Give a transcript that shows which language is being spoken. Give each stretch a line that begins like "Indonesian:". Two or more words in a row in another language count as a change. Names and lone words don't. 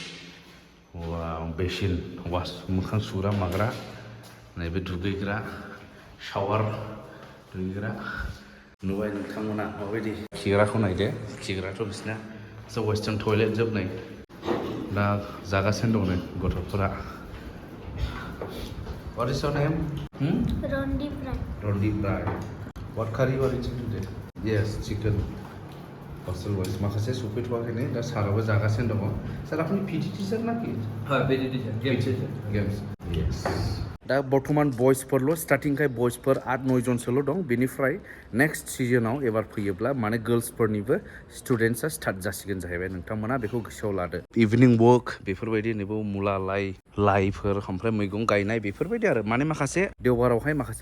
Bodo: बेसिन मोखां सुग्रा माग्रा नैबे दुगैग्रा शावार दुगैग्रा नुबाय नोंथांमोना माबायदि खिग्राखौ नायदो खिग्राथ' बिसिना
English: western toilet
Bodo: जोबनाय दा जागासिनो दं नै गथ'फोरा
English: What is your name? Rondi fry. Rondi fry. What curry you are eating today? Yes, chicken. Hostel wise
Bodo: माखासे सफैथ'वाखै नै दा साराबो जागासिनो दङ सार आपनि
English: PT teacher
Bodo: ना कि
English: PT teacher.
Bodo: गेम्स यस दा बर्तमान बयसफोरल' स्टार्टिंखाय बयसफोर 8-9 जनसोल' दं बेनिफ्राय नेक्स्ट सिजनाव एबार फैयोब्ला माने गर्ल्सफोरनिबो स्टुडेन्टसा स्टार्ट जासिगोन जाहैबाय नोंथांमोना बेखौ गोसोआव लादो
English: evening walk
Bodo: बेफोरबायदि नैबो मुला लाइफोर ओमफ्राय मैगं गायनाय बेफोरबायदि आरो माने माखासे देवबारावहाय माखासे